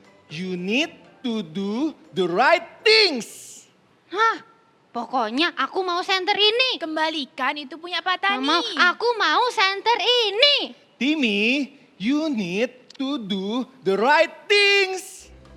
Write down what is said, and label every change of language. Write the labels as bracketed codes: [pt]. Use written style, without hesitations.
[en] You need to do the right things. Hah? [id] Pokoknya aku mau senter ini. Kembalikan itu punya Pak Tani. Aku mau senter ini. [en] Timi, you need to do the right things.